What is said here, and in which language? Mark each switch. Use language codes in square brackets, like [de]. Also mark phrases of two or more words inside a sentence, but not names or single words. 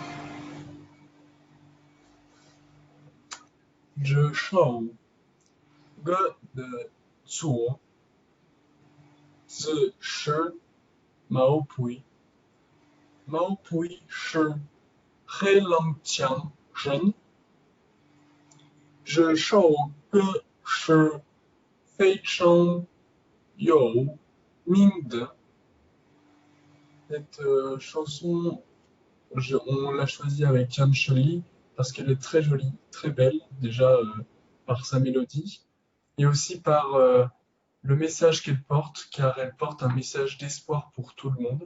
[zh] 这首歌的作词是毛不易。毛不易是黑龙江人， 这首歌是非常有名的。Cette [fr] chanson, on l'a choisie avec Jan Shirley parce qu'elle est très jolie, très belle, déjà par sa mélodie, et aussi par le message qu'elle porte, car elle porte un message d'espoir pour tout le monde.